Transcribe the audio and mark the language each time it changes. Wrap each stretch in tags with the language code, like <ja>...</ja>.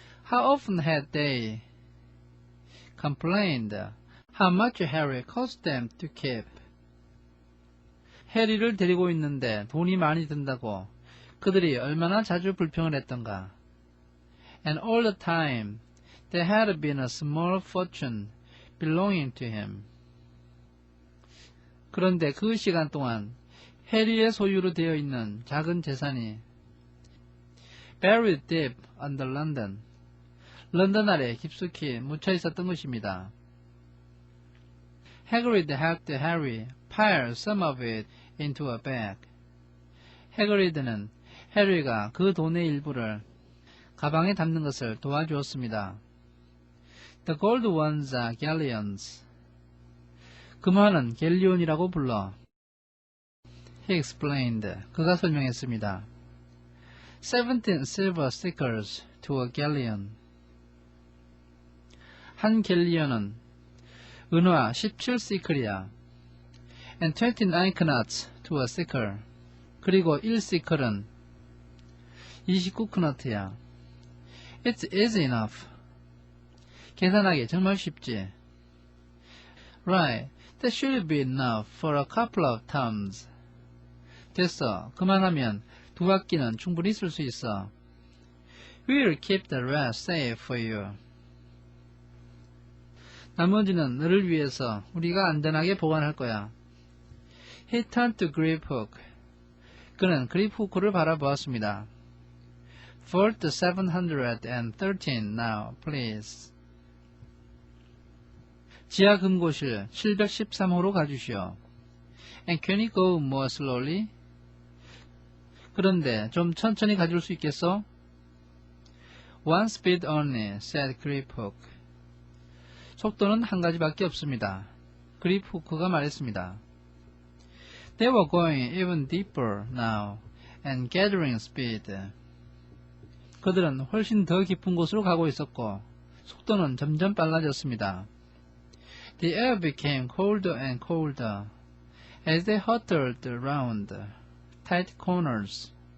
<en>How often had they complained how much Harry cost them to keep?</en> <ko>해리를 데리고 있는데 돈이 많이 든다고 그들이 얼마나 자주 불평을 했던가.</ko> <en>And all the time there had been a small fortune belonging to him.</en> <ko>그런데 그 시간 동안 해리의 소유로 되어 있는 작은 재산이</ko> <en>buried deep under London.</en> <ko>런던 아래 깊숙이 묻혀 있었던 것입니다.</ko> <en>Hagrid helped Harry pile some of it into a bag.</en> <ko>해그리드는 해리가 그 돈의 일부를 가방에 담는 것을 도와주었습니다.</ko> <en>The gold ones are galleons.</en> <ko>금화는 갤리온이라고 불러.</ko> <en>He explained.</en> <ko>그가 설명했습니다.</ko> <en>17 silver stickers to a galleon.</en> <ko>한 갤리언은 은화 17시클이야.</ko> <en>And 29 knuts to a sickle.</en> <ko>그리고 1시클은 29크너트야.</ko> <en>It's easy enough.</en> <ko>계산하기 정말 쉽지.</ko> <en>Right, that should be enough for a couple of terms.</en> <ko>됐어. 그만하면 두 학기는 충분히 쓸 수 있어.</ko> <en>We'll keep the rest safe for you.</en> <ko>나머지는 너를 위해서 우리가 안전하게 보관할 거야.</ko> <en>He turned to Griphook.</en> <ko>그는 그리프후크를 바라보았습니다.</ko> <en>Vault 713 now, please.</en> <ko>지하 금고실 713호로 가주시오.</ko> <en>And can you go more slowly?</en> <ko>그런데 좀 천천히 가줄 수 있겠어?</ko> <en>One speed only, said Griphook.</en> <ko>속도는 한 가지밖에 없습니다. 그리프후크가 말했습니다.</ko> <en>They were going even deeper now and gathering speed.</en> <ko>그들은 훨씬 더 깊은 곳으로 가고 있었고 속도는 점점 빨라졌습니다.</ko> <en>The air became colder and colder as they hurtled around tight corners.</en>